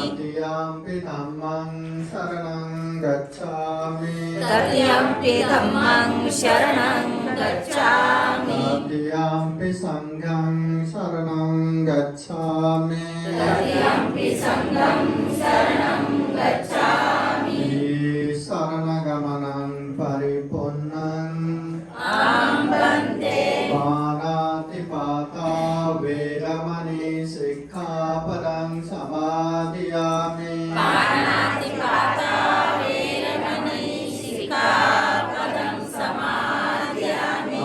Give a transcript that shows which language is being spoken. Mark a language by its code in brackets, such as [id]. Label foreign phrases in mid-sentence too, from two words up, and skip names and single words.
[pi] तृतीयंपि धम्मं शरणं गच्छामि तृतीयंपि धम्मं शरणं गच्छामि तृतीयंपि संघं शरणं गच्छामि तृतीयंपि संघं शरणं गच्छामि शरणगमनं परिपूर्णं वन्दे पाणातिपाता वेरमणि सिक्खापदं समादियामि पाणातिपाता वेरमणि सिक्खापदं समादियामि